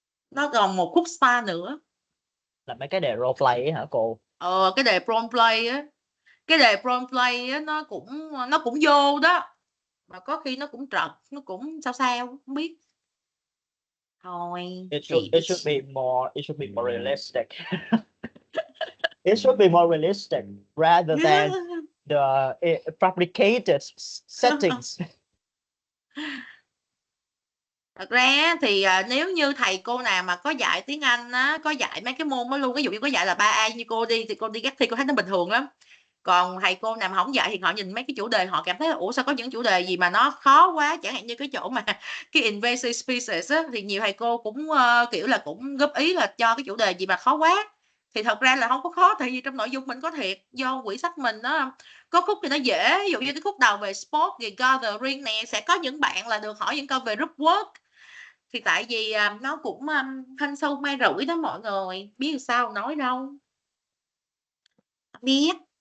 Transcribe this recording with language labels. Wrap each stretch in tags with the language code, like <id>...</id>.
<vi>Nó còn một khúc xa nữa. Là mấy cái đề role play ấy hả cô? Cái đề prom play á, cái đề prom play á nó cũng vô đó, mà có khi nó cũng trật, nó cũng sao không biết. Thôi</vi> <en>It</en> <vi>thì</vi> <en>should be more realistic. It should be more realistic rather than the fabricated settings.</en> <vi>Thật ra thì nếu như thầy cô nào mà có dạy tiếng Anh á, có dạy mấy cái môn đó luôn, ví dụ như có dạy là 3A như cô đi thì cô đi gác thi cô thấy nó bình thường lắm. Còn thầy cô nào mà không dạy thì họ nhìn mấy cái chủ đề họ cảm thấy là ủa sao có những chủ đề gì mà nó khó quá, chẳng hạn như cái chỗ mà cái invasive species á, thì nhiều thầy cô cũng kiểu là cũng góp ý là cho cái chủ đề gì mà khó quá, thì thật ra là không có khó, tại vì trong nội dung mình có thiệt, do quyển sách mình đó có khúc thì nó dễ, ví dụ như cái khúc đầu về sport về gathering nè, sẽ có những bạn là được hỏi những câu về group work, thì tại vì nó cũng hên sâu may rủi đó mọi người, biết sao nói đâu, biết.</vi>